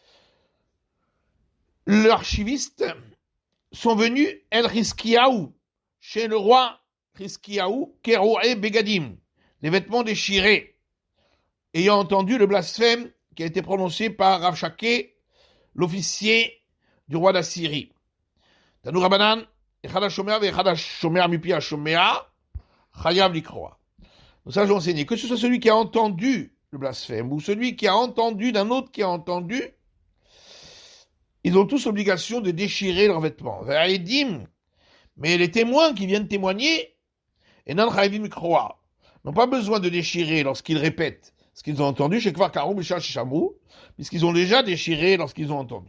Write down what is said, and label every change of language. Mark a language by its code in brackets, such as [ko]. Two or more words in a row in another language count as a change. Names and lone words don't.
[fr] l'archiviste, sont venus El Hiskiaou, chez le roi Hiskiaou, [he] קרועי בגדים, [fr] les vêtements déchirés, ayant entendu le blasphème qui a été prononcé par Rav Shake, l'officier du roi d'Assyrie. [he] תנו רבנן, אחד השומע ואחד השומע מפי השומע, חייב לקרוע. [fr] Nous avons enseigné que ce soit celui qui a entendu le blasphème ou celui qui a entendu d'un autre qui a entendu, ils ont tous l'obligation de déchirer leurs vêtements. Ve'aedim, mais les témoins qui viennent témoigner, [he] אינן חייבים לקרוע, [fr] n'ont pas besoin de déchirer lorsqu'ils répètent ce qu'ils ont entendu, chez [he] כבר קרעו, בשעה ששמעו, [fr] puisqu'ils ont déjà déchiré lorsqu'ils ont entendu.